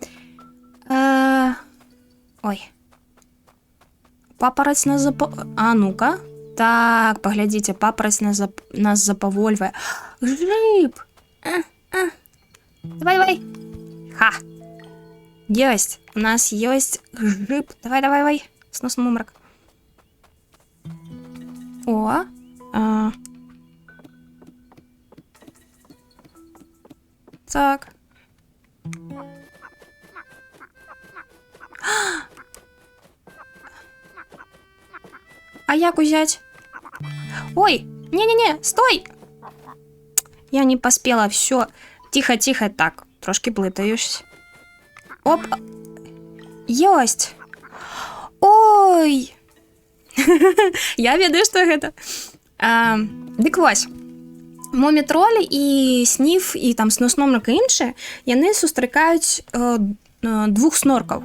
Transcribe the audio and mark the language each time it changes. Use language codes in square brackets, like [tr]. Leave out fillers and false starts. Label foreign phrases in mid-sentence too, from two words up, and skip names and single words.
[be] Ой. Папараць нас А, ну-ка. Так, паглядзіце, папараць нас запавольвае. Грыб! Давай. Ха! Ёсць! У нас ёсць грыб. Давай. Снос мумрак. О! Так. А як узять? [ru] Ой, не-не-не, стой! Я не поспела, все. [be] Тихо, так, трошки блытаюсь. Оп! Ёсць! Ой! Я ведаю, што гэта. Дык вось. Мумітролі і сніф, і там снос-номрак і іншыя, яны сустракаюць двух сноркаў.